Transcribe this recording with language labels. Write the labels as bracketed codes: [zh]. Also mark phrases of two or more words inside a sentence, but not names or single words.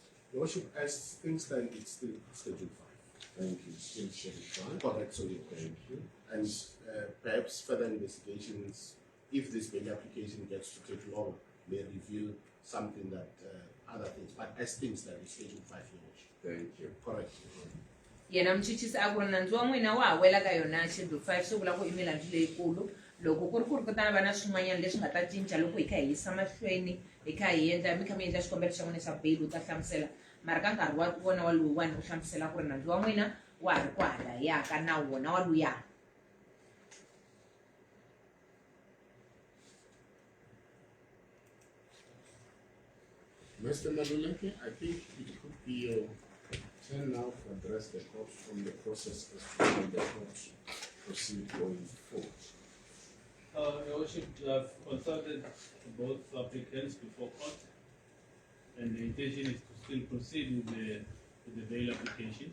[en] Your Worship, as things stand, it's still Schedule 5. Thank you. Still Schedule 5. Correct, so thank you. And perhaps further investigations, if this bail application gets to take long, may reveal something that other things. But as things stand, it's Schedule 5, Your Worship. Thank you. Correct. [ts] Yena mchichisi a ku ri nandzu wa n'wina wa ha wela ka yona Schedule 5 swi vula ku i milandzu leyikulu loko ku ri ku ta va na swin'wanyana leswi nga ta cinca loko hi kha hi yisa mahlweni hi kha hi endla mi kha mi endla xikombelo xa n'wina xa bail u ta hlamusela mara ka nkarhi wa vona wa luwani u hlamusela ku ri nandzu wa n'wina wa ha ri ku halayaka na wona wa luya. [en] Mr. Maluleke, I think it could be your turn now to address the court from the process as to how the court proceed going forward. Your Worship, I've consulted both applicants before court, and the intention is to still proceed with the bail application.